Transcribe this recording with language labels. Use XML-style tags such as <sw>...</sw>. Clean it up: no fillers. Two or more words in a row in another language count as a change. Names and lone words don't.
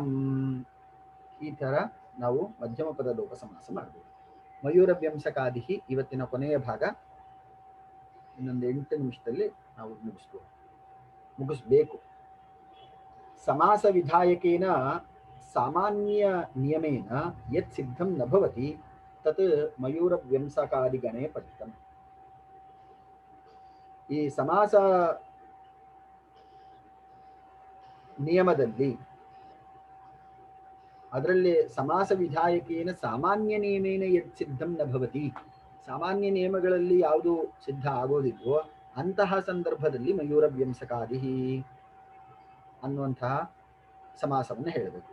<kn>ಈ ಥರ ನಾವು ಮಧ್ಯಮ ಪದ ಲೋಪ ಸಮಾಸ ಮಾಡಬಹುದು. ಮಯೂರ ವ್ಯಂಸಕಾದಿ ಇವತ್ತಿನ ಕೊನೆಯ ಭಾಗ. ಇನ್ನೊಂದು 8 ನಿಮಿಷದಲ್ಲಿ ನಾವು ಮುಗಿಸ್ಬೇಕು.</kn> <sa>ಸಮಾಸ ವಿಧಾಯಕೇನ ಸಾಮಾನ್ಯ ನಿಯಮೇನ ಯತ್ ಸಿದ್ಧಂ ನ ಭವತಿ ತತ್ ಮಯೂರ ವ್ಯಂಸಕಾದಿ ಗಣೇ ಪಠಿತಂ.</sa> <kn>ಈ ಸಮಾಸ ನಿಯಮದಲ್ಲಿ ಅದರಲ್ಲಿ</kn> <sa>ಸಮಾಸ ವಿಧಾಯಕೇನ ಸಾಮಾನ್ಯ ನಿಯಮೇನ ಯತ್ ಸಿದ್ಧಂ ನ ಭವತಿ,</sa> <kn>ಸಾಮಾನ್ಯ ನಿಯಮಗಳಲ್ಲಿ ಯಾವುದು ಸಿದ್ಧ ಆಗೋದಿಲ್ವೋ ಅಂತಹ ಸಂದರ್ಭದಲ್ಲಿ ಮಯೂರ ವ್ಯಂಸಕಾದಿ ಅನ್ನುವಂತಹ ಸಮಾಸವನ್ನು ಹೇಳಬೇಕು.</kn>